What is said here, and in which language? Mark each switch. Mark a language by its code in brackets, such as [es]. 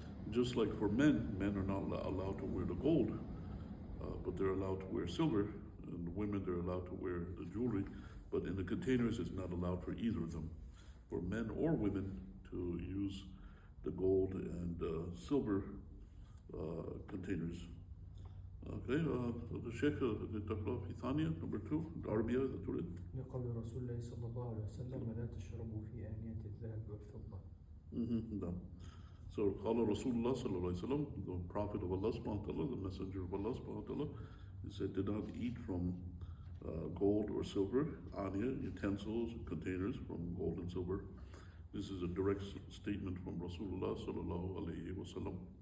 [en] Just like for men are not allowed to wear the gold, but they're allowed to wear silver, and women they're allowed to wear the jewelry. But in the containers, it's not allowed for either of them, for men or women to use the gold and silver containers. Okay, the Sheikh في ثانية number 2 العربية that read. [ar] لقول رسول الله صلى الله عليه وسلم لا تشربوا في آنية الذهب والفضة. [en] No. So [ar] قال رسول الله صلى الله عليه وسلم, [en] the Prophet of Allah subhanahu wa ta'ala, the Messenger of Allah subhanahu wa ta'ala, he said, do not eat from gold or silver, aniya, utensils, containers from gold and silver. This is a direct statement from Rasulullah sallallahu alayhi wa sallam.